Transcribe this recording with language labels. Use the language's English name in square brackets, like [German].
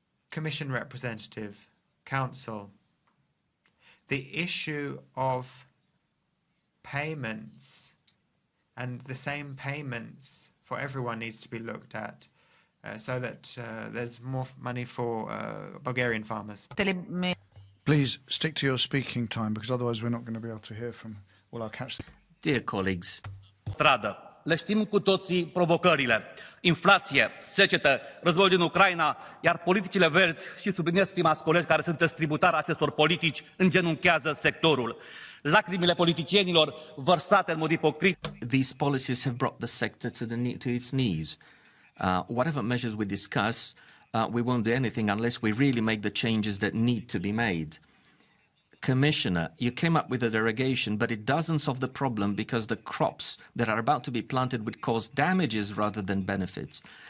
[English] Commission representative, Council, the issue of payments and the same payments for everyone needs to be looked at. So that there's more money for Bulgarian farmers. Please stick to your speaking time, because otherwise we're not going to be able to hear from all our catch. Dear colleagues. [Romanian] Stradă. Le știm cu toții provocările. Inflație, secetă, războiul din Ucraina, iar politicile verzi, și subliniez, stimați colegi, care sunteți tributari acestor politici, îngenunchează sectorul. Lacrimile politicienilor vărsate în mod ipocrit. [English] These policies have brought the sector to its knees. Whatever measures we discuss, we won't do anything unless we really make the changes that need to be made. Commissioner, you came up with a derogation, but it doesn't solve the problem because the crops that are about to be planted would cause damages rather than benefits.